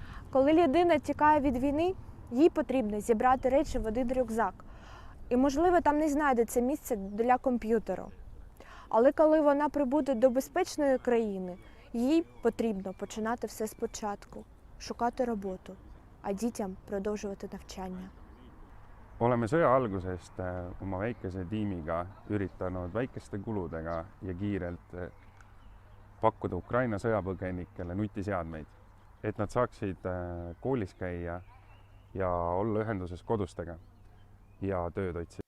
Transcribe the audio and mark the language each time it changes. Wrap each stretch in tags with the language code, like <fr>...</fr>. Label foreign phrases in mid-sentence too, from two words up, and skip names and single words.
<uk>Коли людина тікає від війни, їй потрібно зібрати речі в один рюкзак. І, можливо, там не знайдеться місце для комп'ютеру. Але коли вона прибуде до безпечної країни, їй потрібно починати все спочатку, шукати роботу, а дітям продовжувати навчання.</uk> <et>Oleme sõja algusest oma väikese tiimiga üritanud väikeste kuludega ja kiirelt pakkuda Ukraina sõjapõgenikele nutiseadmeid, et nad saaksid koolis käia ja olla ühenduses kodustega ja tööd otsida.</et>